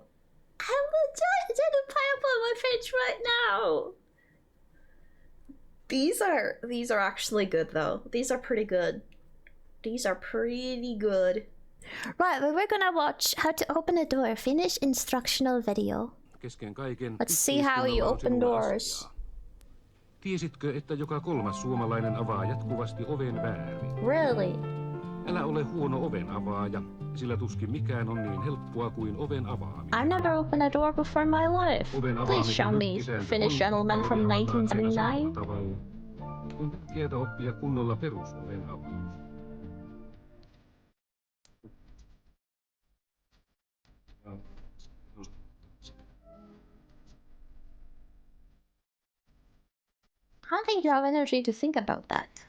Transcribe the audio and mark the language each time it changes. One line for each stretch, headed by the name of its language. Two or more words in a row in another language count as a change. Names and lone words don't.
English: I have the gin and pineapple in my fridge right now. These are actually good though. These are pretty good. These are pretty good. Right, but we're gonna watch how to open a door, Finnish instructional video. Let's see how you open doors.
Finnish: Tiesitkö, että joka kolmas suomalainen avaa jatkuvasti oven väärin?
English: Really?
Finnish: Älä ole huono oven avaaja, sillä tuskin mikään on niin helppoa kuin oven avaaminen.
English: I've never opened a door before in my life. Please show me, Finnish gentleman from 1979.
Finnish: On tärkeää oppia kunnolla perusoven avaaminen.
English: I don't think you have energy to think about that.